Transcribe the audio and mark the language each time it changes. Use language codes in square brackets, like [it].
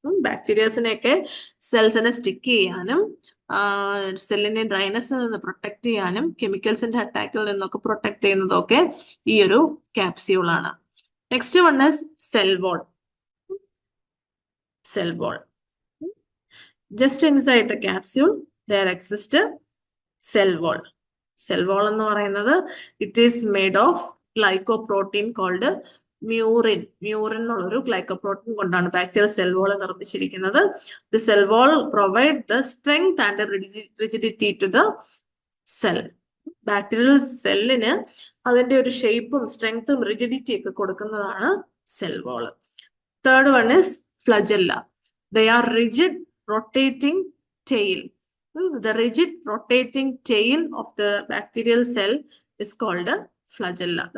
[ml] ബാക്ടീരിയസിനെയൊക്കെ സെൽസിനെ stick ചെയ്യാനും സെല്ലിനെ ഡ്രൈനസിൽ നിന്ന് പ്രൊട്ടക്ട് ചെയ്യാനും കെമിക്കൽസിന്റെ അറ്റാക്കിൽ നിന്നൊക്കെ പ്രൊട്ടക്ട് ചെയ്യുന്നതൊക്കെ ഈ ഒരു ക്യാപ്സ്യൂൾ ആണ്. [en] Next one is cell wall. Cell wall. Just inside the capsule there exists cell wall. Cell wall [ml] എന്ന് പറയുന്നത് [en] It is made of glycoprotein called murin. [ml] Murin എന്നുള്ളൊരു glycoprotein കൊണ്ടാണ് ബാക്ടീരിയൽ സെൽ വാൾ നിർമ്മിച്ചിരിക്കുന്നത്. [en] The cell wall provide the strength and rigidity to the cell. [ml] Bacterial സെല്ലിന് അതിന്റെ ഒരു ഷേപ്പും സ്ട്രെങ്ത്തും rigidity ഒക്കെ കൊടുക്കുന്നതാണ് cell wall. [en] Third one is flagella. They are rigid rotating tail. The rigid rotating tail of the bacterial cell is called a flagella.